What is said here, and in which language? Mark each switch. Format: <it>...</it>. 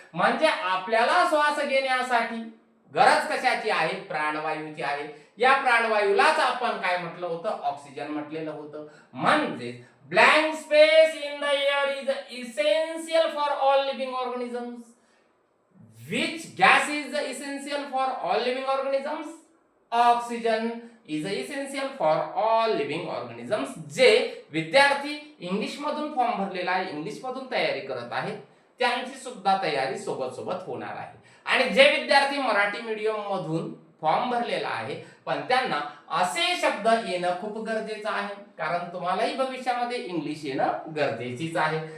<mr>म्हणजे आपल्याला श्वास घेण्यासाठी गरज कशाची आहे, प्राणवायूची आहे। या प्राणवायूलाच आपण काय म्हटलं होतं, ऑक्सिजन म्हटलेलं होतं। म्हणजे</mr> <en>Blank space in the air is essential for all living organisms. Which gas is essential for all living organisms? Oxygen is essential for all living organisms।</en> <mr>जे विद्यार्थी इंग्लिश मधून फॉर्म भरलेला आहे, इंग्लिश मधून तयारी करत आहेत, त्यांची सुद्धा तयारी सोबत सोबत होणार आहे। आणि जे विद्यार्थी मराठी मीडियम मधून फॉर्म भरलेला आहे, पण त्यांना असे शब्द येणं खूप गरजेचं आहे, कारण तुम्हालाही भविष्यामध्ये इंग्लिश येणं गरजेचीच आहे।</mr>